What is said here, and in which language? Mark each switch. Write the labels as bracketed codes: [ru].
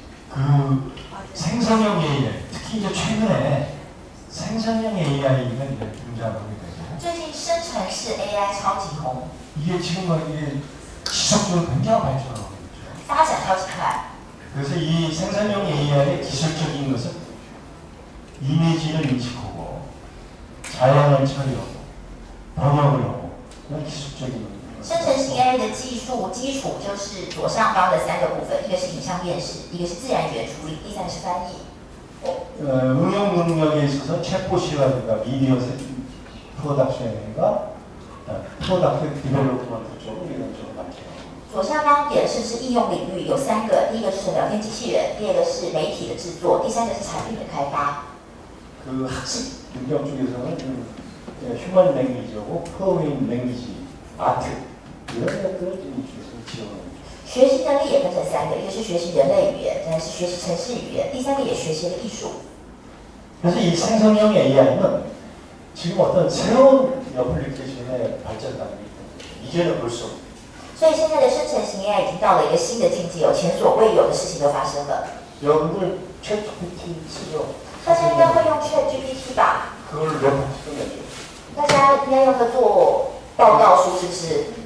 [ko] 그 생성형 AI, 특히 이제 최근에 생성형 AI가 이제 등장하게 되고 [zh] 最近生成式 AI 超级红， [ko] 이게 지금 이게 지속적으로 굉장히 발전하고 있죠. [zh] 发展超级快。 [ko] 그래서 이 생성형 AI의 기술적인 것은 이미지를 인식하고 자연을 처리하고 번역을 하고 그런 기술적인 [zh] 生成式 AI 的技术基础就是左上方的3个部分，一个是影像辨识，一个是自然语言处理，第三个是翻译。 [ko] 응용 능력에 있어서 챗봇이라든가 미디어 프로덕션과 프로덕트 디벨롭먼트 쪽으로 이런 쪽으로 많죠. [zh] 左下方点是应用领域有3个，第一个是聊天机器人，第二个是媒体的制作，第三个是产品的开发。 [ko] 그 학습 능력 쪽에서는 휴먼 랭귀지하고 프로그래밍 랭귀지, 아트 이런 것들을 지원합니다. [zh] 学习能力也分成3个，一个是学习人类语言，再是学习程式语言，第三个也学习了艺术。 [ko] 그래서 이 생성형 AI는 지금 어떤 새로운 어플리케이션의 발전 단계이기 때문에 이제는 볼 수 없습니다. [zh] 所以现在的生成型 AI 已经到了一个新的境界，有前所未有的事情都发生了。 [ko] 여러분들 챗GPT 쓰죠? [zh] 大家应该会用 ChatGPT 吧？ [ko] 그걸 레포트 끝냈죠. [zh] 大家应该用它做报告书，是不是？